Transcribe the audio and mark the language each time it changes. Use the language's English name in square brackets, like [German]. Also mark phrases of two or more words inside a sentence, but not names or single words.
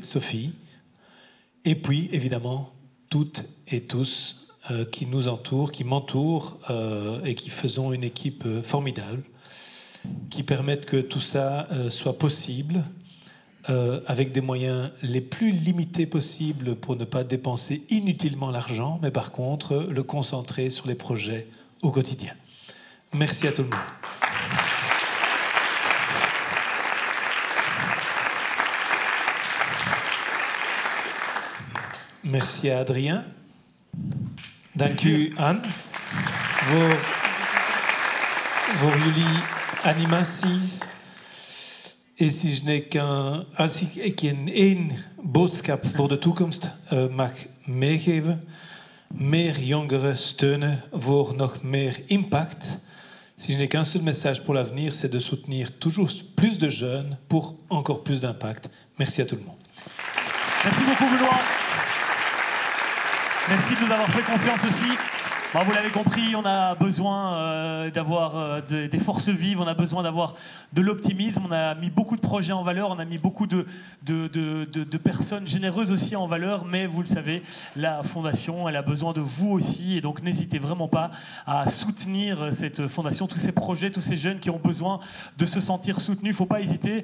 [French] Sophie, et puis évidemment toutes et tous qui nous entourent, qui m'entourent et qui faisons une équipe formidable, qui permettent que tout ça soit possible avec des moyens les plus limités possibles pour ne pas dépenser inutilement l'argent, mais par contre le concentrer sur les projets au quotidien. Merci à tout le monde. Merci à Adrien. [Dutch] Dank u Anne voor jullie animaties. Als ik één boodschap voor de toekomst mag meegeven, meer jongeren steunen voor nog meer impact. [French] Si je n'ai qu'un seul message pour l'avenir, c'est de soutenir toujours plus de jeunes pour encore plus d'impact. Merci à tout le monde. Merci beaucoup, Benoît. Merci de nous avoir fait confiance aussi. Bon, vous l'avez compris, on a besoin d'avoir des forces vives, on a besoin d'avoir de l'optimisme, on a mis beaucoup de projets en valeur, on a mis beaucoup de personnes généreuses aussi en valeur, mais vous le savez, la Fondation, elle a besoin de vous aussi, et donc n'hésitez vraiment pas à soutenir cette Fondation, tous ces projets, tous ces jeunes qui ont besoin de se sentir soutenus, il ne faut pas hésiter.